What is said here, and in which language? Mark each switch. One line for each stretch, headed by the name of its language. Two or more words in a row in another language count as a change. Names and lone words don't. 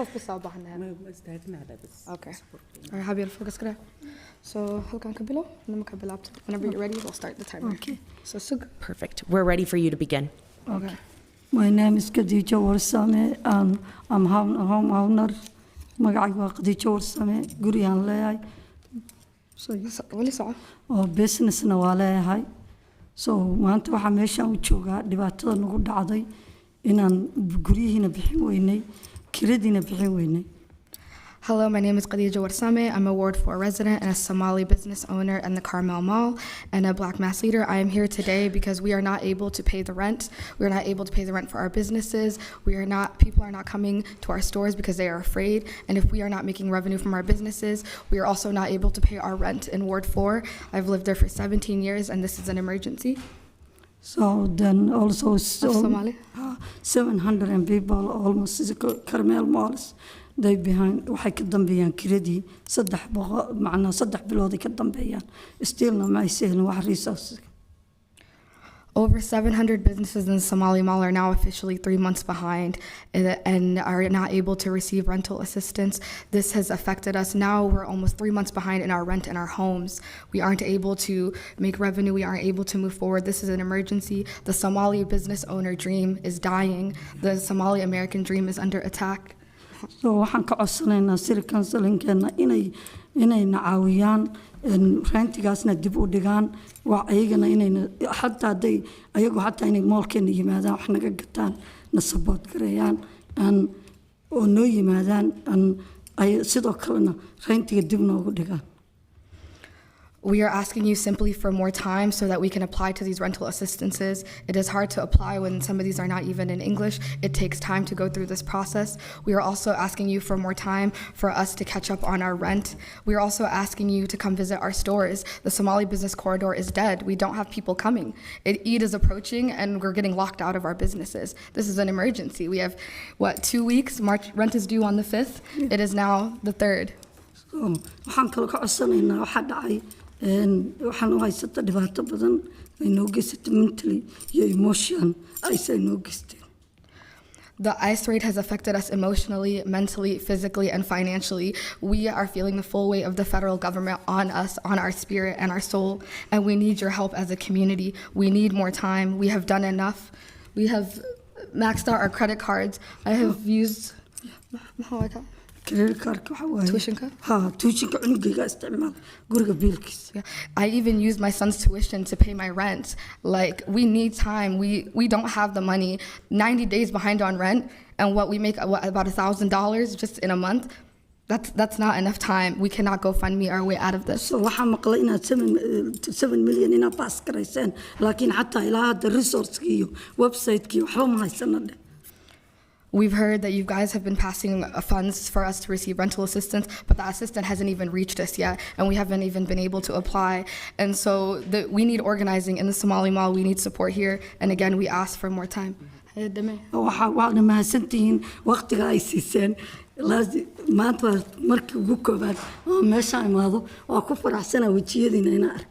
English: Okay. Alright, Javier, focus كده. So, whenever you're ready, we'll start the timer. Okay. So, Sug. Perfect. We're ready for you to begin. Okay. My name is Khadija Warsame, and I'm homeowner.
Somali: magacaygu waa Khadija Warsame, gurigaan leeyahay. oo businessna waa leeyahay. So maanta waxaa meeshaan u joogaa dhibaatada nagu dhacday inaan guryihiina bixin weynay, kiradiina bixin weynay.
English: Hello, my name is Khadija Warsame. I'm a Ward 4 resident and a Somali business owner in the Carmel Mall and a Black Mass leader. I am here today because we are not able to pay the rent. We are not able to pay the rent for our businesses. People are not coming to our stores because they are afraid. And if we are not making revenue from our businesses, we are also not able to pay our rent in Ward 4. I've lived there for 17 years and this is an emergency. So then also 700 people almost is Carmel Malls. They behind
Somali: waxay ka dambeeyaan kiradii 3 bilood ka dambeeyaan stillna ma aysan wax resources.
English: Over 700 businesses in the Somali Mall are now officially 3 months behind and are not able to receive rental assistance. This has affected us. Now we're almost 3 months behind in our rent in our homes. We aren't able to make revenue. We aren't able to move forward. This is an emergency. The Somali business owner dream is dying. The Somali American dream is under attack.
Somali: So waxaan ka codsanaynaa
English: city councilkeena
Somali: inay nacaawiyaan rentigaasna dib u dhigaan waa ayagana inay xataa haday ayagu xataa inay moolkeena yimaadaan wax naga gataan na support gareeyaan oo noo yimaadaan ay sidoo kalena rentiga dib noogu dhigaan.
English: We are asking you simply for more time so that we can apply to these rental assistances. It is hard to apply when some of these are not even in English. It takes time to go through this process. We are also asking you for more time for us to catch up on our rent. We are also asking you to come visit our stores. The Somali business corridor is dead. We don't have people coming. Eid is approaching and we're getting locked out of our businesses. This is an emergency. We have, 2 weeks? March rent is due on the 5th. It is now the 3rd.
Somali: waxaan kala ka codsanaynaa waxa dhacay waxaan u haysata dhibaato badan ay noo geysatay mentally iyo emotion ay noo geysteen.
English: The ICE raid has affected us emotionally, mentally, physically, and financially. We are feeling the full weight of the federal government on us, on our spirit and our soul, and we need your help as a community. We need more time. We have done enough. We have maxed out our credit cards. I have used... credit card tuition card?
Somali: Tuition cunugayga isticmaal guriga biilkiisa.
English: I even used my son's tuition to pay my rent. Like, we need time. We don't have the money. 90 days behind on rent, and what we make about $1,000 just in a month. That's not enough time. We cannot go fund me our way out of this.
Somali: So waxaan maqlay inaad 7 million inaad pass garayseen, laakiin xataa ilaa hadda resource-kii iyo website-kii waxba ma haysana.
English: We've heard that you guys have been passing funds for us to receive rental assistance, but that assistance hasn't even reached us yet, and we haven't even been able to apply. And so we need organizing in the Somali Mall. We need support here, and again, we ask for more time.
Somali: waana mahadsantihiin waqtiga ay siiseen maanta waa markii ugu koobaad oo meesha imaado waa ku faraxsana wejiyadiina inaan arkay.